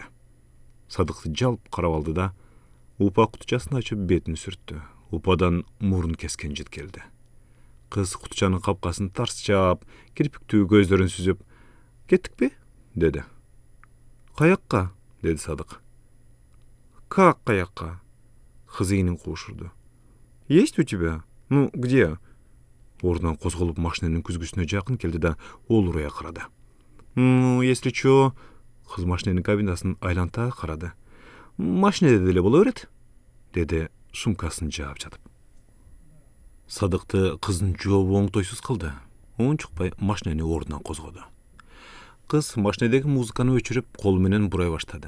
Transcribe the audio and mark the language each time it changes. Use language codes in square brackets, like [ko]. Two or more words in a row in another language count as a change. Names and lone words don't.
[ky] Садыкты жалп карап алды да, упа кутучасын ачып бетин сүрттү. Упадан мурун кескен жит келди. Кыз кутучанын капкасын тарс жаап, кирпиктүү көздөрүн сүзүп, «Кеттикпи?» деди. «Каякка?» деди Садык. «Как каякка?» Кыз иинин куушурду. [ru] Есть у тебя? Ну, где? [ky] Ордунан козголуп машинанын күзгүсүнө жакын келди да олурая карады. [ru] Ну, если чё, [ky] кыз машинанын кабинасын айланта карады. Машинеде деле боло берет, деди сумкасын жаап жатып. Садыкты кыздын жообу оңтойсуз кылды. Унчукпай машинаны ордунан козгоду. Кыз машинедеги музыканы өчүрүп колу менен бурай баштады.